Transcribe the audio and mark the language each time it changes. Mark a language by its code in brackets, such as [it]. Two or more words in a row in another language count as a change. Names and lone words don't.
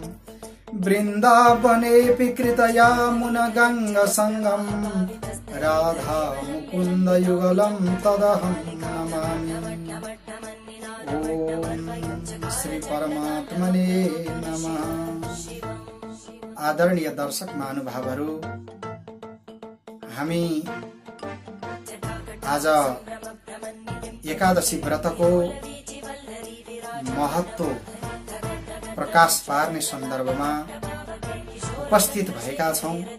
[sa] वृन्दावनेऽपि कृतया मुनगंगा संगम राधा मुकुंद युगलं तदहं नमामि। ओम श्री परमात्मने नमः। [ne] आदरणीय दर्शक महानुभावहरू, हामी आज एकादशी व्रतको महत्व प्रकाश पार्ने सन्दर्भमा उपस्थित भएका छौं।